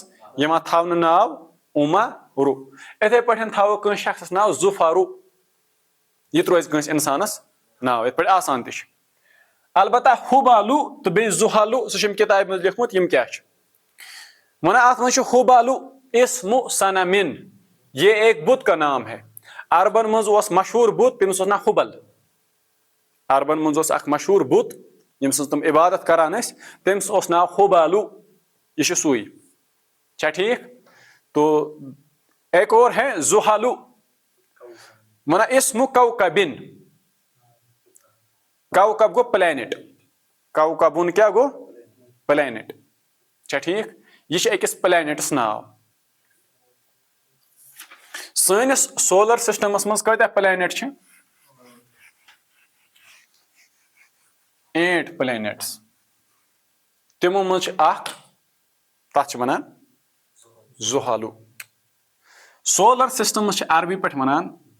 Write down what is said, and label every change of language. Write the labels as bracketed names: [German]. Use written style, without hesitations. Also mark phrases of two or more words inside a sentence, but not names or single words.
[Kashmiri] یِوان تھاونہٕ ناو عُمرُ یِتھٕے پٲٹھۍ تھاوو کٲنٛسہِ شخصس ناو ظُفَرُ یہِ تہِ روزِ کٲنٛسہِ انسانس ناو یِتھ پٲٹھۍ آسان تہِ چھُ البتہ حُبَلُ تہٕ بیٚیہِ زُحَلُ سُہ چھُ أمۍ کِتابہِ منٛز لیوٗکھمُت یِم کیٛاہ چھِ ونان اتھ منٛز چھُ حُبَلُ [Arabic] اسمُ صنمٍ [Urdu] یہ ایک بت کا نام ہے [Kashmiri] عربن منٛز اوس مشہوٗر بُت تٔمِس اوس ناو حُبل عربن منٛز اوس اکھ مشہوٗر بُت ییٚمہِ سٕنٛز تِم عبادت کران ٲسۍ تٔمِس اوس ناو حُبَلُ یہِ چھُ سُے چھا ٹھیٖک [Urdu] تو ایک اور ہے [Kashmiri] زُحَلُ ونان [Arabic] اسمُ کوكبٍ [Kashmiri] کوكب گوٚو پلینٹ کوكبُن کیٛاہ گوٚو پلینٹ چھا ٹھیٖک یہِ چھُ أکِس پلینٹس ناو سٲنِس [English] solar systems [Kashmiri] منٛز کۭتیاہ پلینٹ چھِ 8 پلینٹس تِمو منٛز چھُ اکھ تتھ چھِ ونان زُحَلُ [English] solar systems [Kashmiri] چھِ عربی پٲٹھۍ ونان